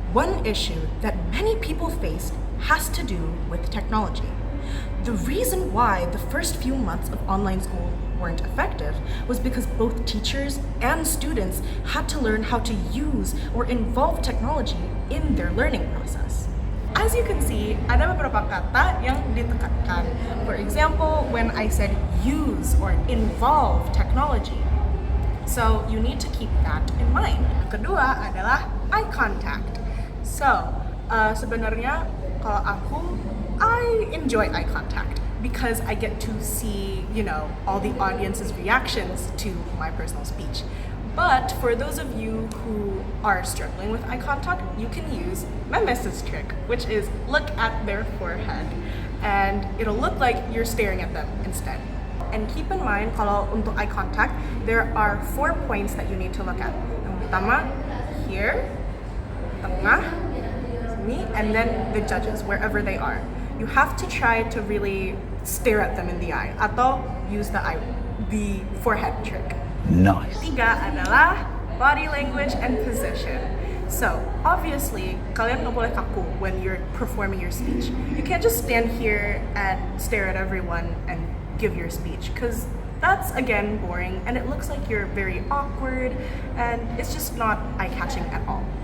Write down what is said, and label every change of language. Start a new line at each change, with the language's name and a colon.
English: One issue that many people face has to do with technology. The reason why the first few months of online school weren't effective was because both teachers and students had to learn how to use or involve technology in their learning process.
Indonesian: As you can see, ada beberapa kata yang ditekankan.
English: For example, when I said use or involve technology. So you need to keep that in mind.
Indonesian: Kedua adalah eye contact.
English: So
Indonesian: sebenarnya kalau aku,
English: I enjoy eye contact because I get to see, all the audience's reactions to my personal speech. But for those of you who are struggling with eye contact, you can use my message trick, which is look at their forehead and it'll look like you're staring at them instead. And keep in mind,
Indonesian: kalau untuk
English: eye contact, there are 4 points that you need to look at.
Indonesian: Yang pertama,
English: here, tengah, sini, and then the judges, wherever they are. You have to try to really stare at them in the eye, atau use the forehead trick. Nice.
Indonesian: Ketiga adalah
English: body language and position. So, obviously,
Indonesian: kalian nggak boleh kaku
English: when you're performing your speech. You can't just stand here and stare at everyone and give your speech, because that's, again, boring, and it looks like you're very awkward, and it's just not eye-catching at all.